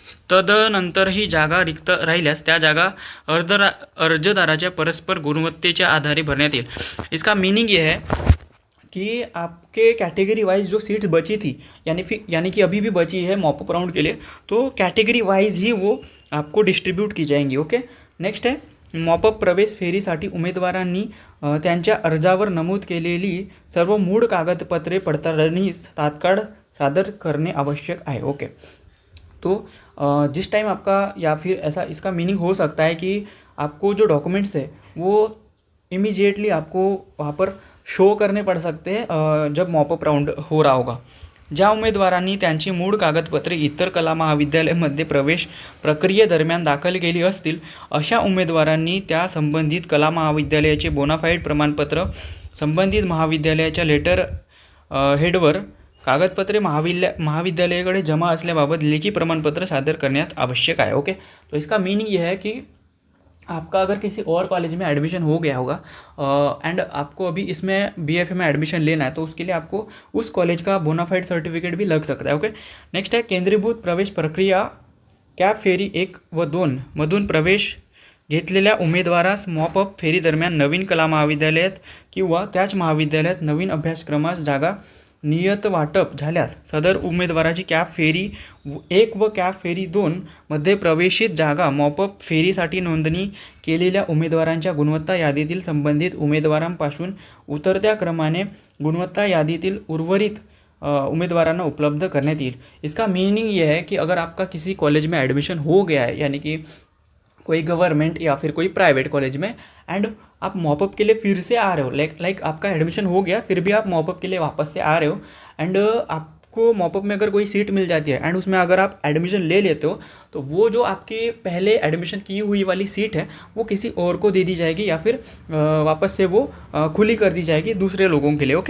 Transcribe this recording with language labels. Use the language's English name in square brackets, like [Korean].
[Marathi] तदनंतर ही जागा रिक्त राहिल्यास त्या जागा अर्जदाराच्या परस्पर गुणवत्तेच्या आधारे भरण्यात येईल। [Hindi] इसका मीनिंग ये है कि आपके कैटेगरी वाइज जो सीट्स बची थी यानी कि अभी भी बची है मॉपअप राउंड के लिए, तो कैटेगरी वाइज ही वो आपको डिस्ट्रीब्यूट की जाएंगी। [Marathi] ओके, [Hindi] नेक्स्ट है [Marathi] मॉपअप प्रवेश फेरीसाठी उमेदवारांनी त्यांच्या अर्जावर नमूद केलेली सर्व मूळ कागदपत्रे पडताळणीस तात्काळ सादर करणे आवश्यक आहे। [Hindi] ओके, तो जिस टाइम आपका या फिर ऐसा इसका मीनिंग हो सकता है कि आपको जो डॉक्यूमेंट्स है वो इमीडिएटली आपको वहाँ पर शो करने पड़ सकते हैं जब मॉपअप राऊंड हो रहा होगा. [Marathi] ज्या उमेदवारांनी त्यांची मूळ कागदपत्रे इतर कला महाविद्यालयामध्ये प्रवेश प्रक्रियेदरम्यान दाखल केली असतील अशा उमेदवारांनी त्या संबंधित कला महाविद्यालयाचे बोनाफाईड प्रमाणपत्र संबंधित महाविद्यालयाच्या लेटर हेडवर कागदपत्रे महाविद्यालयाकडे जमा असल्याबाबत लेखी प्रमाणपत्र सादर करण्यात आवश्यक आहे. [Hindi] ओके, तो इसका मीनिंग यह है कि आपका अगर किसी और कॉलेज में एडमिशन हो गया होगा एंड आपको अभी इसमें बीएफए में एडमिशन लेना है तो उसके लिए आपको उस कॉलेज का बोनाफाइड सर्टिफिकेट भी लग सकता है. [Marathi] ओके, [Hindi] नेक्स्ट है [Marathi] केंद्रीभूत प्रवेश प्रक्रिया कॅप फेरी 1 व 2 मधून प्रवेश घेतलेल्या उमेदवारास मॉपअप फेरी दरम्यान नवीन कला महाविद्यालयात किंवा त्याच महाविद्यालयात नवीन अभ्यासक्रमास जागा नियत वाटप झाल्यास सदर उमेदवाराची कॅप फेरी 1 व कॅप फेरी 2 मध्ये प्रवेशित जागा मॉपअप फेरीसाठी नोंदणी केलेल्या उमेदवारांच्या गुणवत्ता यादीतील संबंधित उमेदवारांपासून उतरत्या क्रमाने गुणवत्ता यादीतील उर्वरित उम्मीदवारांना उपलब्ध करण्यात येईल. [Hindi] इसका मीनिंग ये है कि अगर आपका किसी कॉलेज में एडमिशन हो गया है यानी कि कोई गवर्नमेंट या फिर कोई प्राइवेट कॉलेज में एंड आप मॉपअप के लिए फिर से आ रहे हो लाइक आपका एडमिशन हो गया फिर भी आप मॉपअप के लिए वापस से आ रहे हो एंड आपको मॉपअप में अगर कोई सीट मिल जाती है एंड उसमें अगर आप एडमिशन ले लेते हो तो वो जो आपकी पहले एडमिशन की हुई वाली सीट है वो किसी और को दे दी जाएगी या फिर वापस से वो खुली कर दी जाएगी दूसरे लोगों के लिए.